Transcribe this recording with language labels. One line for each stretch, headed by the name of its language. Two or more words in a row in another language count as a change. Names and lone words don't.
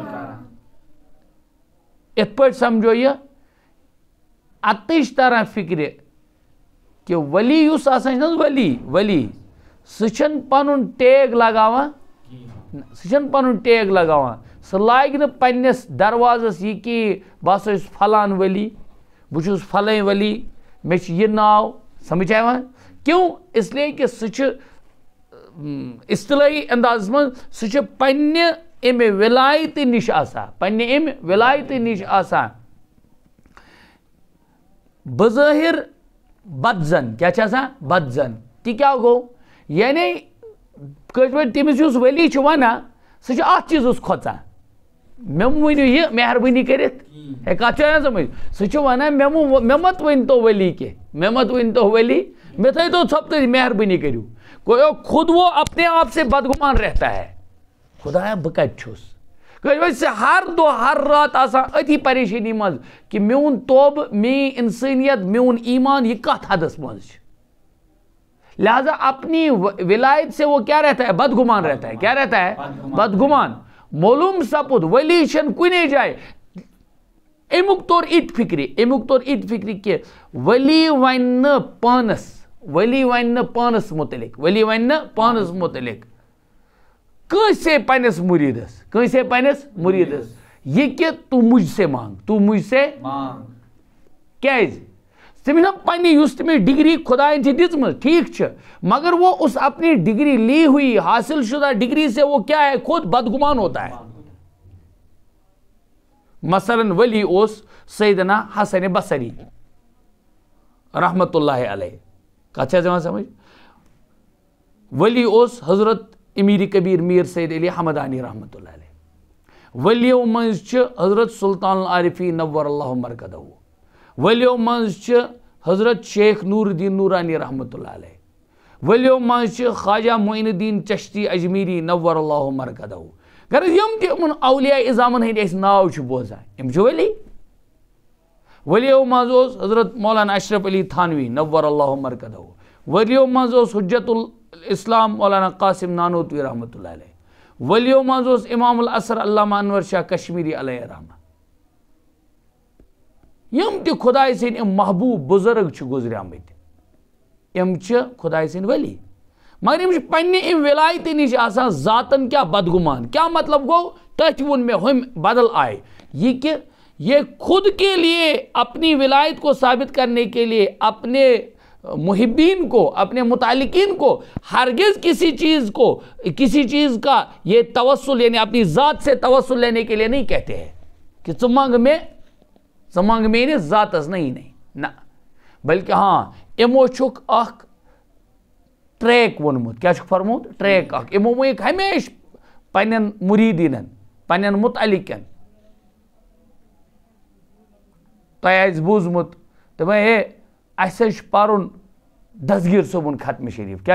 Kashmiri: یِتھ پٲٹھۍ سمجھو یہِ اتٕے چھِ تران فکرِ کہ ولی یُس آسان چھُ نہ حظ ولی سُہ چھُنہٕ پنُن ٹیگ لگاوان سُہ لاگہِ نہٕ پننِس دروازس یہِ کہ بہٕ ہسا چھُس فلان ولی بہٕ چھُس فلٲنۍ ولی مےٚ چھُ یہِ ناو سمجھ آیوا
Urdu: کیوں اس لیے کہ
Kashmiri: سُہ چھُ اصطلاحی اندازس منٛز سُہ چھُ پننہِ امہِ ولایتہِ نِش آسان بظٲہر بدزن کیا چھِ آسان بدزن تہِ کیٛاہ گوٚو یعنی کٲشِر پٲٹھۍ تٔمِس یُس ولی چھُ وَنان سُہ چھُ اَتھ چیٖزَس کھۄژان مےٚ ؤنِو یہِ مہربٲنی کٔرِتھ ہے کَتھ چھُ یِوان سمجھ سُہ چھُ وَنان مےٚ مت ؤنۍتو ولی کینٛہہ مےٚ تھٲیتو ژھۄپتٕے مہربٲنی کٔرِو خود
Urdu: وہ اپنے آپ سے بدگمان رہتا ہے
Kashmiri: خدایا بہٕ کَتہِ چھُس کٲشِر پٲٹھۍ چھِ ہر دۄہ ہر رات آسان أتھی پریشٲنی منٛز کہ میون توبہٕ میٲنۍ اِنسٲنیت میون ایمان یہ کتھ حدس منٛز چھِ
Urdu: لہذا اپنی ولایت سے وہ کیا رہتا ہے بدگمان رہتا ہے کیا رہتا ہے بدگمان
Kashmiri: معلوم سپُد ولی چھنہٕ کُنے جایہِ امیُک طور اِتہِ فکرِ کہ ولی وَنہِ نہٕ پانس متعلق کٲنٛسے پننِس مُریٖدس
Urdu: یہ کہ تو مجھ سے مانگ
Kashmiri: کیٛازِ تٔمِس پننہِ یُس تٔمِس ڈگری خداین چھِ دِژمٕژ ٹھیک چھُ
Urdu: مگر وہ اس اپنی ڈگری لی ہوئی حاصل شدہ ڈگری سے وہ کیا ہے خود بدگمان ہوتا ہے.
Kashmiri: مثلاً ولی اوس سیدنا حسن بصری
Arabic: رحمت اللہ علیہ
Kashmiri: کتھ چھِ یِوان سمجھ ولی اوس حضرت امیر کبیر میر سید علی حمدانی
Arabic: رحمت اللہ علیہ
Kashmiri: ولیو منٛز چھِ حضرت سلطان العارفین
Arabic: نور اللہ مرکدہ
Kashmiri: ولیو منٛز چھِ حضرت شیخ نور الدین نورانی
Arabic: رحمت اللہ علیہ
Kashmiri: ولیو منٛز چھِ خواجہ معین الدین چشتی اجمیری
Arabic: نور اللہ مرکدہ
Kashmiri: غرض یِم تہِ یِمن اولیاء اعظامن ہٕنٛدۍ أسۍ ناو چھِ بوزان یِم چھِ ولیو منٛز اوس حضرت مولانا اشرف علی تھانوی
Arabic: نور اللہ مرکدہ
Kashmiri: ولیو منٛز اوس حجت الاسلام مولانا قاسم نانوتوی
Arabic: رحمت اللہ علیہ
Kashmiri: ولیو منٛز اوس امام العصر علامہ انور شاہ کشمیری
Arabic: علیہ رحمہ
Kashmiri: یِم تہِ خۄداے سٕنٛدۍ یِم محبوٗب بُزرگ چھِ گُزریمٕتۍ یِم چھِ خۄداے سٕنٛدۍ ولی مگر یِم چھِ پننہِ امہِ ولایتہِ نِش آسان ذاتن کیٛاہ بدگمان کیا مطلب گوٚو تٔتھۍ ووٚن مےٚ ہُمہِ بدل آیہِ
Urdu: یہ کہ یہ خود کے لیے اپنی ولایت کو ثابت کرنے کے لیے اپنے محبین کو اپنے متعلقین کو ہرگز کسی چیز کا یہ توسل یعنی اپنی ذات سے توسل لینے کے لیے نہیں کہتے ہیں کہ
Kashmiri: ژٕ منٛگ میٲنِس ذاتس
Urdu: نہیں نہ بلکہ
Kashmiri: یِمو چھُکھ اکھ ٹریک ووٚنمُت کیٛاہ چھُکھ فرموت ٹریک اکھ یِمو ؤنِکھ ہمیشہِ پننٮ۪ن مُریٖدیٖنن پننٮ۪ن متعلقن تۄہہِ آسہِ بوٗزمُت دَپان ہے اَسہِ حظ چھُ پَرُن دسگیٖر صٲبُن ختمہِ شریٖف کیٛاہ